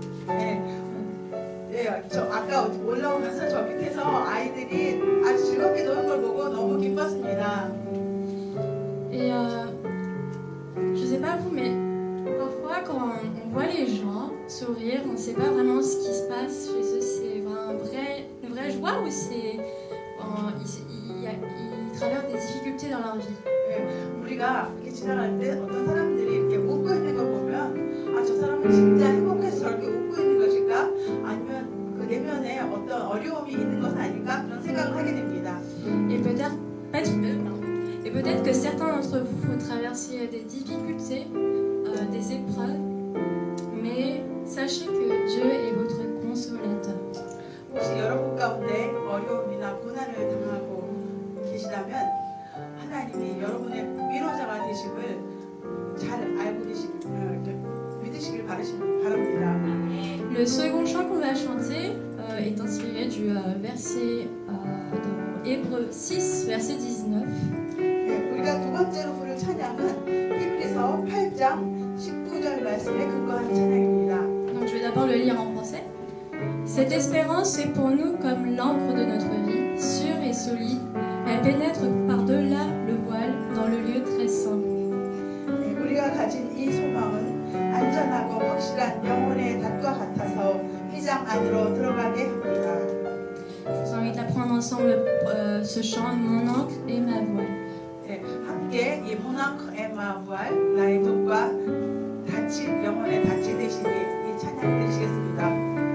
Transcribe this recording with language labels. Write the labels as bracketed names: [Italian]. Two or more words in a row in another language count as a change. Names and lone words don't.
[Korean] 아까 올라오면서 저 밑에서 아이들이 아주 즐겁게 노는 걸 보고 너무 기뻤습니다. [French] Et je sais pas vous, mais parfois quand on voit les gens sourire, on ne sait pas vraiment ce qui se passe chez eux. C'est une vraie joie ou ils traversent des difficultés dans leur vie. [Korean] 우리가 이렇게 지나갈 때 어떤 사람들이 이렇게 웃고 있는 거 보면 아, 저 사람은 진짜 행복해서 저렇게 웃고 있는 것일까? 아니면 그 내면에 어떤 어려움이 있는 것은 아닐까? 그런 생각을 하게 됩니다. [French] Et peut-être que certains d'entre vous, vous traversiez des difficultés, des épreuves, mais sachez que Dieu est votre consolateur. [Korean] 혹시 여러분 가운데 어려움이나 고난을 당하고 계시다면 하나님이 여러분의 위로자가 되심을 잘 알고 믿으시길 바랍니다. [French] Le second chant qu'on va chanter est inspiré du verset dans Hébreux 6, verset 19. [Korean] 우리가 두 번째로 부를 찬양은 히브리서 8장 19절 말씀에 근거한 찬양입니다. [French] Donc je vais d'abord le lire en français. Cette espérance est pour nous comme l'encre de notre vie, sûre et solide. Elle pénètre par-delà le voile dans le lieu très saint. [Korean] 우리가 가진 이 소망은 안전하고 확실한 영혼의 닷과 같아서 휘장 안으로 들어가게 합니다. [French] Je vous invite à prendre ensemble ce chant, Mon encre et ma voile. [Korean] 함께 이 모나크 에마부알 나의 덕과 닻이 영혼의 닻이 되시니 이 찬양 드리시겠습니다.